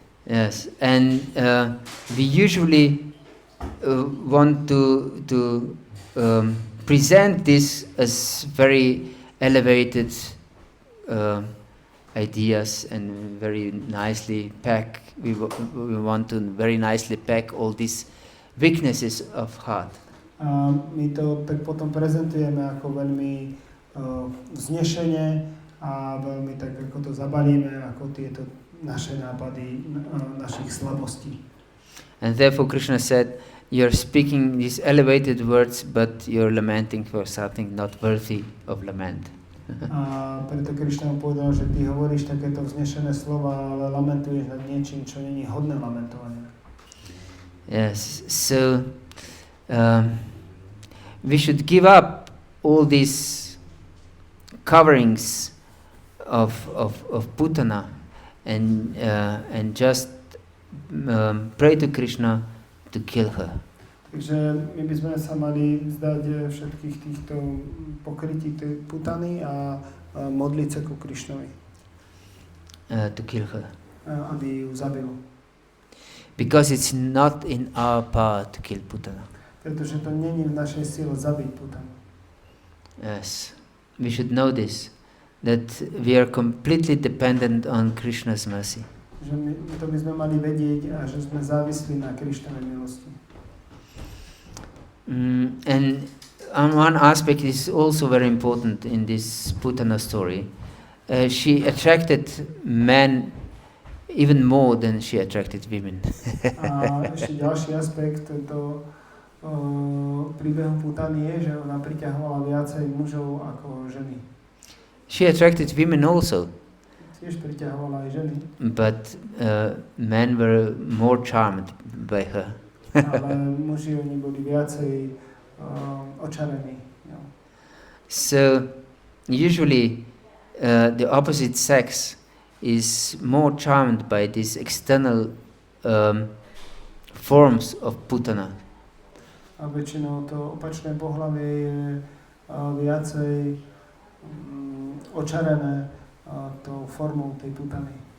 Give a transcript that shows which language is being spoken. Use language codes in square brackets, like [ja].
[en] Yes, and we usually want to present this as very elevated ideas and very nicely pack. We want to very nicely pack all these weaknesses of heart. [sk] My to tak potom prezentujeme ako veľmi vznešene a veľmi tak ako to zabalíme, ako tieto naše nápady, našich slabostí. [en] And therefore Krishna said, you're speaking these elevated words, but you're lamenting for something not worthy of lament. [sk] A preto Krishna povedal, že ty hovoríš takéto vznešené slova, ale lamentuješ nad niečím, čo nie je hodné lamentovania. [en] Yes, so we should give up all these coverings of Putana and just pray to Krishna to kill her. [sk] Takže my by sme sa mali vzdať všetkých týchto pokrytí Putany a modliť sa ku Krišnovi. [en] To kill her. [sk] Aby ju zabil. [en] Because it's not in our power to kill Putana. [sk] Pretože to není v našej sile zabiť Putanu. [en] Yes, we should know this, that we are completely dependent on Krishna's mercy. [sk] Že to by sme mali vedieť a že sme závislí na Krišnovej milosti. [en] And one aspect is also very important in this Putana story. She attracted men even more than she attracted women. [sk] A ešte ďalší aspekt do príbehu Putany je, že ona priťahovala viacej mužov ako ženy. [en] She attracted women also, [sk] tiež priťahovala aj ženy, [en] but men were more charmed by her. [sk] ale muži oni boli viacej očarení. Jo. [en] So usually the opposite sex is more charmed by these external forms of Putana. [sk] A väčšinou to opačné pohlavie je viacej očarené tou formou tej putany.